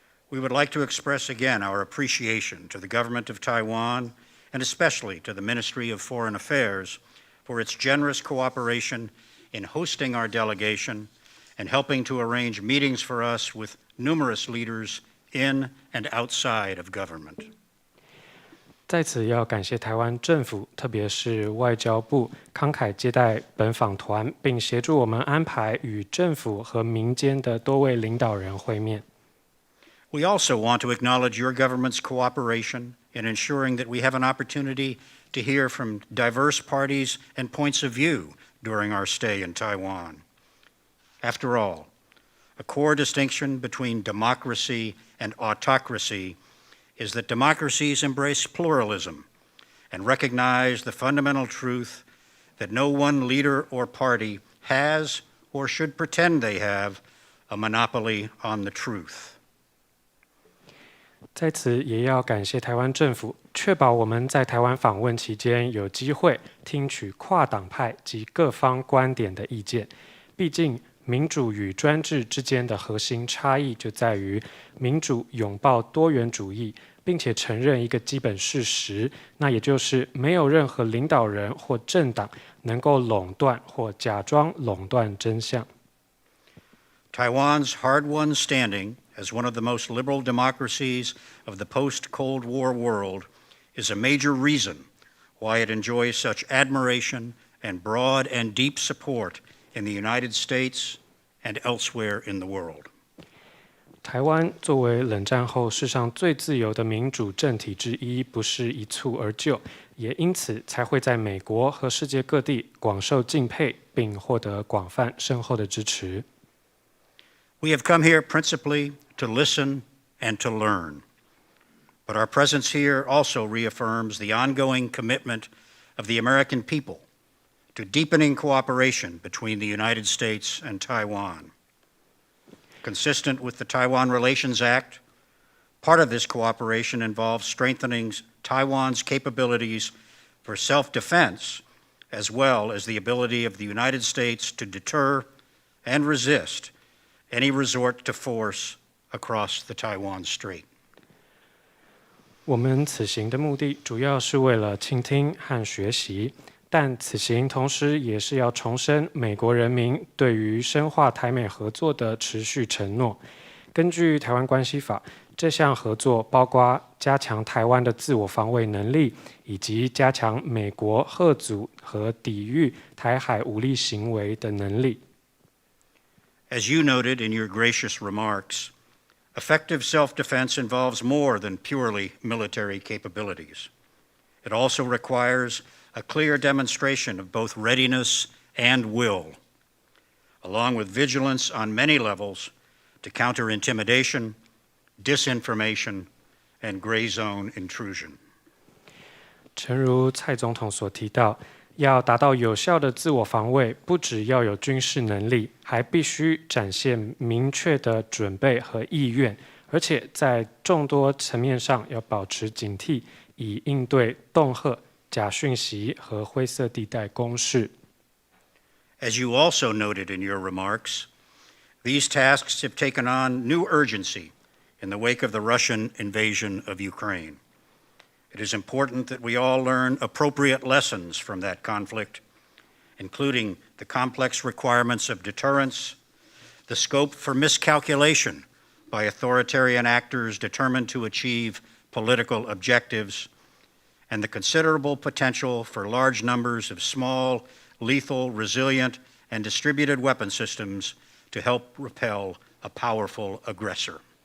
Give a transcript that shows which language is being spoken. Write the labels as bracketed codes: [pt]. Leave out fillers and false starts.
[en] We would like to express again our appreciation to the government of Taiwan, and especially to the Ministry of Foreign Affairs, for its generous cooperation in hosting our delegation and helping to arrange meetings for us with numerous leaders in and outside of government. [zh] 在此要感谢台湾政府，特别是外交部慷慨接待本访团，并协助我们安排与政府和民间的多位领导人会面。 [en] We also want to acknowledge your government's cooperation in ensuring that we have an opportunity to hear from diverse parties and points of view during our stay in Taiwan. After all, a core distinction between democracy and autocracy is that democracies embrace pluralism and recognize the fundamental truth that no one leader or party has or should pretend they have a monopoly on the truth. [zh] 在此也要感谢台湾政府，确保我们在台湾访问期间有机会听取跨党派及各方观点的意见。毕竟，民主与专制之间的核心差异就在于民主拥抱多元主义，并且承认一个基本事实，那也就是没有任何领导人或政党能够垄断或假装垄断真相。 [en] Taiwan's hard-won standing as one of the most liberal democracies of the post-Cold War world is a major reason why it enjoys such admiration and broad and deep support in the United States and elsewhere in the world. [zh] 台湾作为冷战后世上最自由的民主政体之一，不是一蹴而就，也因此才会在美国和世界各地广受敬佩，并获得广泛深厚的支持。 [en] We have come here principally to listen and to learn. But our presence here also reaffirms the ongoing commitment of the American people to deepening cooperation between the United States and Taiwan. Consistent with the Taiwan Relations Act, part of this cooperation involves strengthening Taiwan's capabilities for self-defense, as well as the ability of the United States to deter and resist any resort to force across the Taiwan Strait. [zh] 我们此行的目的主要是为了倾听和学习，但此行同时也是要重申美国人民对于深化台美合作的持续承诺。根据台湾关系法，这项合作包括加强台湾的自我防卫能力，以及加强美国嚇阻和抵御台海武力行为的能力。 [en] As you noted in your gracious remarks, effective self-defense involves more than purely military capabilities. It also requires a clear demonstration of both readiness and will, along with vigilance on many levels to counter intimidation, disinformation, and gray zone intrusion. [zh] 诚如蔡总统所提到，要达到有效的自我防卫，不只要有军事能力，还必须展现明确的准备和意愿，而且在众多层面上要保持警惕，以应对恫吓、假讯息和灰色地带攻势。 [en] As you also noted in your remarks, these tasks have taken on new urgency in the wake of the Russian invasion of Ukraine. It is important that we all learn appropriate lessons from that conflict, including the complex requirements of deterrence, the scope for miscalculation by authoritarian actors determined to achieve political objectives, and the considerable potential for large numbers of small, lethal, resilient, and distributed weapon systems to help repel a powerful aggressor.